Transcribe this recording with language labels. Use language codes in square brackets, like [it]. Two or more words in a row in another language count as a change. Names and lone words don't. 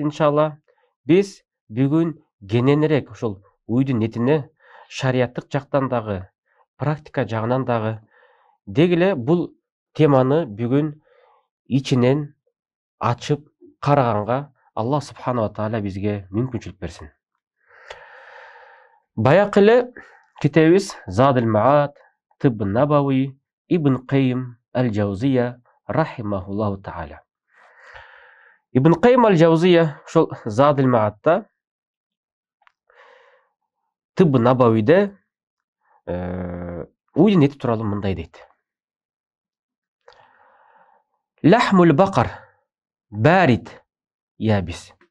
[ky] Иншалла биз бүгүн кененирээк ошол уйдун этине шарияттык жактан дагы, практика жагынан дагы дегиле бул теманы бүгүн ичинен ачып караганга [ar] الله سبحانه وتعالى [ky] бизге мүмкүнчүлүк берсин. Баякы эле китебибиз Задул Маат, Тибб Набауи, Ибн Каййим аль-Джаузия [ar] رحمه الله تعالى. [ky] Ибн Каййим аль-Джаузия ошол Задул Маатта, Тибб Набауиде уйдун эти тууралуу мындай дейт. [ar] لحم البقر بارد يابس.